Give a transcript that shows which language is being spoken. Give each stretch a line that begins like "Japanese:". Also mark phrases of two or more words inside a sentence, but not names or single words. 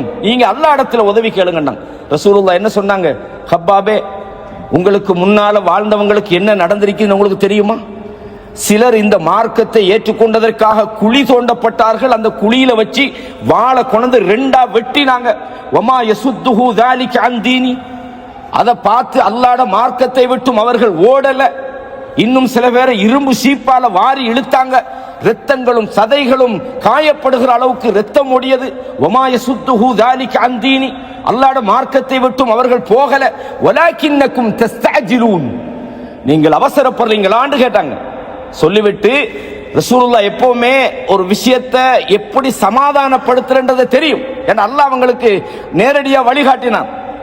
Tamil: நீங்க அல்லாஹ்விடத்துல உதவி கேளுங்க. ரசூலுல்லாஹ் என்ன சொன்னாங்க? ஹப்பாபே, உங்களுக்கு முன்னால வாழ்ந்தவங்களுக்கு என்ன நடந்திருக்குன்னு உங்களுக்கு தெரியுமா? சிலர் இந்த மார்க்கத்தை ஏற்றுக்கொண்டதற்காக குழி தோண்டப்பட்டார்கள். அந்த குழியில வச்சு வாளை கொண்டு 2ஆ வெட்டினாங்க.
Arabic: وما يصده ذلك عن ديني,
Tamil: அதை பார்த்து அல்லாஹ்வுடைய மார்க்கத்தை விட்டும் அவர்கள் ஓடல. இன்னும் சில பேரை இரும்பு சீப்பால வாரி இழுத்தாங்க. இரத்தங்களும் சதைகளும் காயப்படுகிற அளவுக்கு இரத்தம் ஓடியது.
Arabic: وما يصده ذلك عن ديني,
Tamil: அல்லாஹ்வுடைய மார்க்கத்தை விட்டும் அவர்கள் போகல.
Arabic: ولكنكم تستعجلون,
Tamil: நீங்கள் அவசரப்படுறீங்களான்னு கேட்டாங்க. சொல்லிவிட்டு ரசூலுல்லாஹ் எப்பவுமே ஒரு விஷயத்தை எப்படி சமாதானப்படுத்துறன்றதை தெரியும். ஏன்னா அல்லாஹ் அவங்களுக்கு நேரடியா வழிகாட்டினான்.